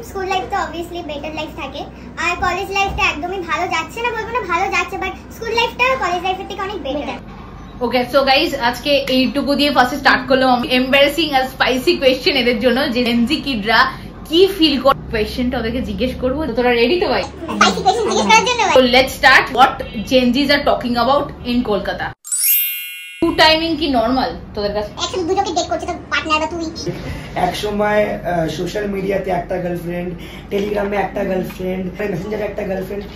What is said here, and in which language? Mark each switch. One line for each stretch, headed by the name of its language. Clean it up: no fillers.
Bangla: School life তো obviously better life থাকে, আর college লাইফটা একদমই ভালো যাচ্ছে না, বলবো না ভালো যাচ্ছে, বাট স্কুল লাইফটা কলেজ লাইফের থেকে অনেক বেটার। ওকে সো গাইস, আজকে এইটুকু দিয়ে ফার্স্ট স্টার্ট করলাম। এম্বারেসিং আর স্পাইসি কোয়েশ্চেন এদের জন্য, যে জেনজি কিডরা কি ফিল করে কোয়েশ্চেনটা ওদেরকে জিজ্ঞেস করবো। তোরা রেডি তো ভাই? স্পাইসি কোয়েশ্চেন জিজ্ঞেস করার জন্য ভাই।
English: So let's start. What Gen-Zs are talking about in Kolkata?
Bangla: Two timing কি নরমাল তোদের কাছে? একসাথে দুজনকে ডেট করছে, তো পার্টনারটা তুই। এক সময় সোশ্যাল মিডিয়াতে একটা গার্লফ্রেন্ড, টেলিগ্রামে একটা গার্লফ্রেন্ড, মেসেঞ্জারে একটা গার্লফ্রেন্ড।